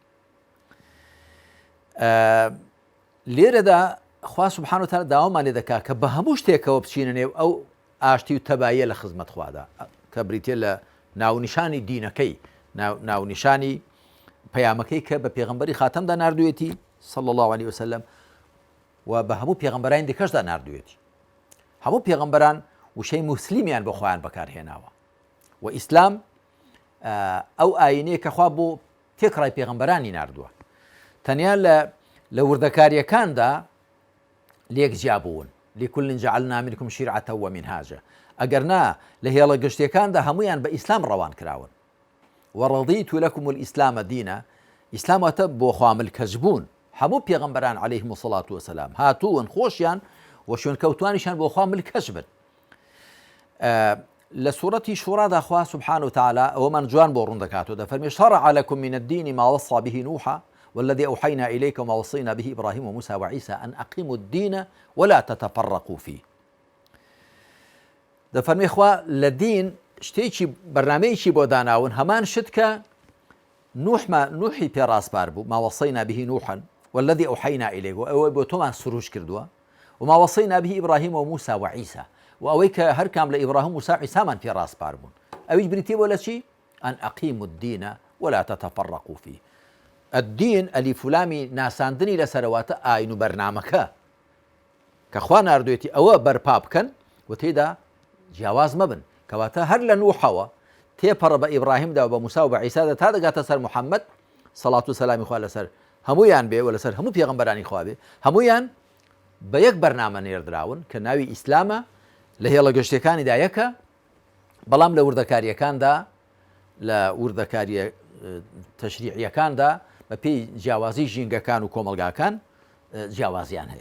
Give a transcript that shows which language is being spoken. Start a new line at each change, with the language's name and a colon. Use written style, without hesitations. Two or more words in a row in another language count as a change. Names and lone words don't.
Central Kurdish: لێرەدا خوا
Arabic: سوبحانه وتعالى
Central Kurdish: داوامان لێ دەکات کە بە هەموو شتێکەوە بچینە نێو ئەو ئاشتی و تەباییە لە خزمەت خوادا، کە بریتێ لە ناونیشانی دینەکەی، ناونیشانی پەیامەکەی کە بە پێغەمبەری خاتەمدا ناردوێتی
Arabic: صلی الله عليه وسلم
Central Kurdish: و بە هەموو پێغەمبەرانی دیکەشدا ناردوێتی. هەموو پێغەمبەران وشەی موسلیمیان بۆ خۆیان بەکارهێناوە و ئیسلام ئەو ئاینەیە کە خوا بۆ تێکڕای پێغەمبەرانی ناردووە. تەنیا لە وردەکاریەکاندا لێک جیابوون،
Arabic: لكل جعلنا منكم شرعة ومنهاجا.
Central Kurdish: ئەگەر نا لە هێڵە گشتیەکاندا هەمویان بە ئیسلام ڕەوان کراون.
Arabic: وەڕەضیت لەکم الئیسلام دینە،
Central Kurdish: ئیسلام واتە بۆ خوا ملکەجبوون. هەموو پێغەمبەران
Arabic: عەلەیهم الصلاة والسلام
Central Kurdish: هاتوون خۆشیان و شوێن کەوتوانیشان بۆ خوا ملکەج بن. لە سوورەتی شوڕادا خوا
Arabic: سبحانه وتعالى
Central Kurdish: ئەوەمان جوان بۆ ڕوون دەکاتەوە، دەفەرمێ
Arabic: شرع لكم من الدين ما وصى به نوحا والذي أوحينا إليك وما وصينا به إبراهيم وموسى وعيسى أن أقيموا الدين ولا تتفرقوا فيه.
Central Kurdish: دەفەرمێ خوا لە دین شتێکی بەرنامەیەکی بۆ داناون، هەمان شت کە نوحی پێڕاستبار بوو،
Arabic: ما وصينا به نوحا والذي أوحينا إليك،
Central Kurdish: و ئەوەی بۆ تۆمان سروش کردووە،
Arabic: وما وصينا به إبراهيم وموسى وعيسى،
Central Kurdish: و ئەوەی کە هەر کام لە ئیبراهیم و موسا عیسامان پێڕاستبار بوون، ئەویش بریتێ بۆ لە چی؟
Arabic: أن أقيموا الدين ولا تتفرقوا فيه.
Central Kurdish: الدین ئەلیف و لامی ناساندنی لەسەرەواتە ئاین و بەرنامەکە کە خوا ناردوێتی ئەوە بەرپا بکەن و تێدا جیاواز مەبن، کەواتە هەر لە نوحەوە تێپەڕە بە ئیبراهیمدا و بە موسا و بە عیسادا تا دەگاتە سەر محەممەد سەڵات و سەلامی خوا لەسەر هەمویان بێ و لەسەر هەموو پێغەمبەرانی خوا بێ، هەمویان بە یەک بەرنامە نێردراون کە ناوی ئیسلامە، لە هێڵە گەشتەکانیدا یەکە، بەڵام لە وردەکاریەکاندا لە وردەکاریە تەشریعیەکاندا بە پێی جیاوازی ژینگەکان و کۆمەلگاکان جیاوازیان هەیە.